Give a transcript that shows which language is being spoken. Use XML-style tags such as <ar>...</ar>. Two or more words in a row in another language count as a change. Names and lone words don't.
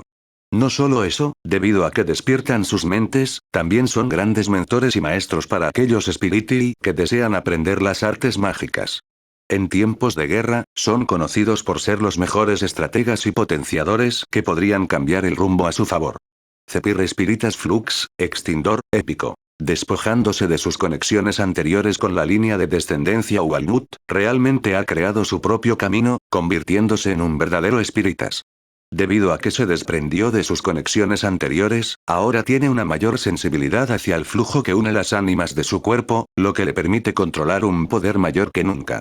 <es>No solo eso, debido a que despiertan sus mentes, también son grandes mentores y maestros para aquellos Spiriti que desean aprender las artes mágicas. En tiempos de guerra, son conocidos por ser los mejores estrategas y potenciadores que podrían cambiar el rumbo a su favor. Cepir Spiritas Flux, Extindor, épico. Despojándose de sus conexiones anteriores con la línea de descendencia Walnut, realmente ha creado su propio camino, convirtiéndose en un verdadero Spiritas. Debido a que se desprendió de sus conexiones anteriores, ahora tiene una mayor sensibilidad hacia el flujo que une las ánimas de su cuerpo, lo que le permite controlar un poder mayor que nunca.</es>